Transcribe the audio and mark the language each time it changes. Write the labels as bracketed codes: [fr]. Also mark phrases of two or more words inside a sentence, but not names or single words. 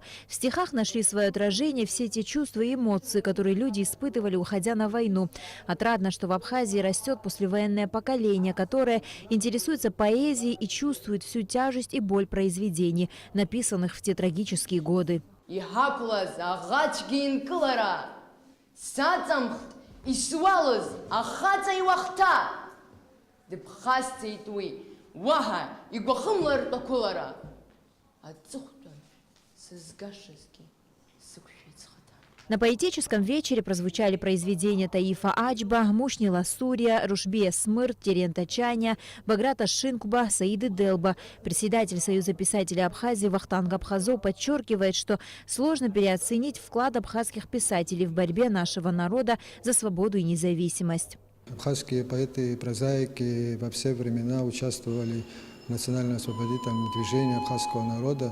[ru] В стихах нашли свое отражение все те чувства и эмоции, которые люди испытывали, уходя на войну. Отрадно, что в Абхазии растет послевоенное поколение, которое интересуется поэзией и чувствует всю тяжесть и боль произведений, написанных в те трагические годы. [ab] Исуалыз ахаца иуахта дыпхасцеитуи ваха игвахымлар такулара ацухтан сызгашески сукшицхата. [ru] На поэтическом вечере прозвучали произведения Таифа Ачба, Мушни Ласурия, Рушбия Смырт, Терента Чаня, Баграта Шинкуба, Саиды Делба. Председатель Союза писателей Абхазии Вахтанг Абхазо подчеркивает, что сложно переоценить вклад абхазских писателей в борьбе нашего народа за свободу и независимость. Абхазские поэты и прозаики во все времена участвовали в национально-освободительном движении абхазского народа.